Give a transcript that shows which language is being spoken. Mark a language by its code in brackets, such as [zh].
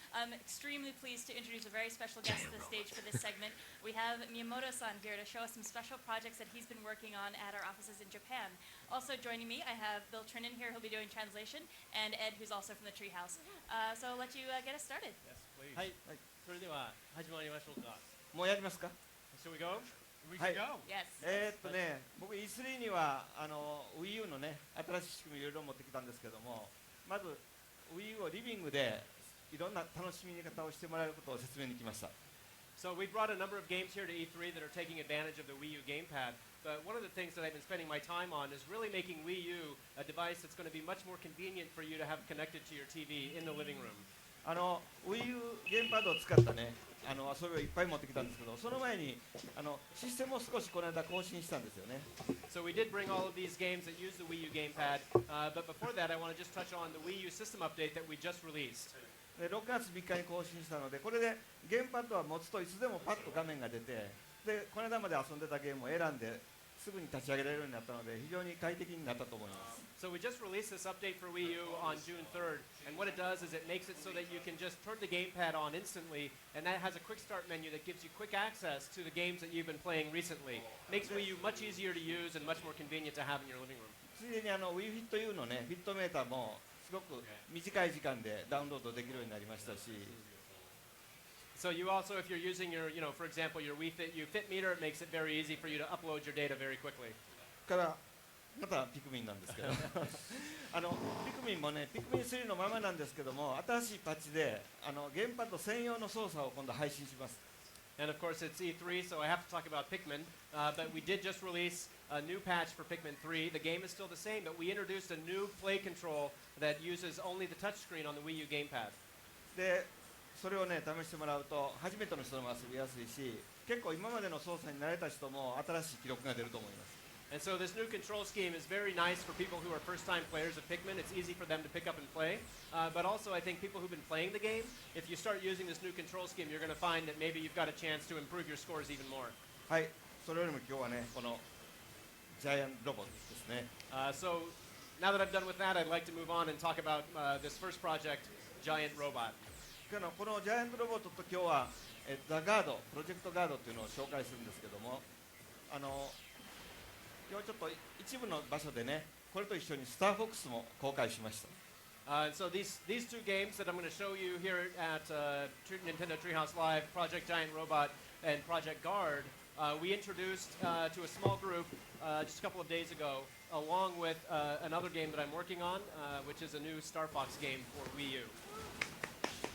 [en] I'm extremely pleased to introduce a very special guest to the stage for this segment. We have Miyamoto-san here to show us some special projects that he's been working on at our offices in Japan. Also joining me, I have Bill Trinan here, who'll be doing translation, and Ed, who's also from the Treehouse. So I'll let you get us started. Yes, please. [ja] はい、それでは始まりましょうか。もうやりますか [en] Shall we go? We can go. Yes. [ja] 僕 E3 にはWii U のね新しい仕組みいろいろ持ってきたんですけども、まず Wii U をリビングでいろんな楽しみ方をしてもらえることを説明に来ました。 [en] So we brought a number of games here to E3 that are taking advantage of the Wii U gamepad. But one of the things that I've been spending my time on is really making Wii U a device that's going to be much more convenient for you to have connected to your TV in the living room. [ja] Wii U ゲームパッドを使ったね遊びをいっぱい持ってきたんですけど、その前にシステムを少しこの間更新したんですよね。 [en] So we did bring all of these games that use the Wii U gamepad, but before that I want to just touch on the Wii U system update that we just released. [ja] で6月3日に更新したので、これでゲームパッドは持つといつでもパッと画面が出て、でこの間まで遊んでたゲームを選んですぐに立ち上げられるようになったので非常に快適になったと思います。 [en] So we just released this update for Wii U on June 3rd, and what it does is it makes it so that you can just turn the gamepad on instantly, and that has a quick start menu that gives you quick access to the games that you've been playing recently. Makes Wii U much easier to use and much more convenient to have in your living room. [ja] ついでにWii Fit U のねフィットメーターもすごく短い時間でダウンロードできるようになりましたし。 [en] So you also, if you're using your, for example, your Wii Fit U Fit meter, it makes it very easy for you to upload your data very quickly. [ja] からまたピクミンなんですけどピクミンもねピクミン3のままなんですけども、新しいパッチでゲームパッド専用の操作を今度配信します。 [en] And of course it's E3, so I have to talk about Pikmin, but we did just release a new patch for Pikmin 3. The game is still the same, but we introduced a new play control that uses only the touchscreen on the Wii U gamepad. [ja] でそれをね試してもらうと初めての人も遊びやすいし、結構今までの操作に慣れた人も新しい記録が出ると思います。 [en] And so this new control scheme is very nice for people who are first-time players of Pikmin. It's easy for them to pick up and play. But also, I think people who've been playing the game, if you start using this new control scheme, you're going to find that maybe you've got a chance to improve your scores even more. [ja] はい、それよりも今日はね、このジャイアントロボですね。 [en] So now that I've done with that, I'd like to move on and talk about this first project, Giant Robot. [ja] このジャイアントロボットと今日はザ・ガード、プロジェクトガードというのを紹介するんですけども、今日ちょっと一部の場所でね、これと一緒にスターフォックスも公開しました。 [en] So these two games that I'm going to show you here at Nintendo Treehouse Live, Project Giant Robot and Project Guard, we introduced to a small group just a couple of days ago, along with another game that I'm working on, which is a new Star Fox game for Wii U.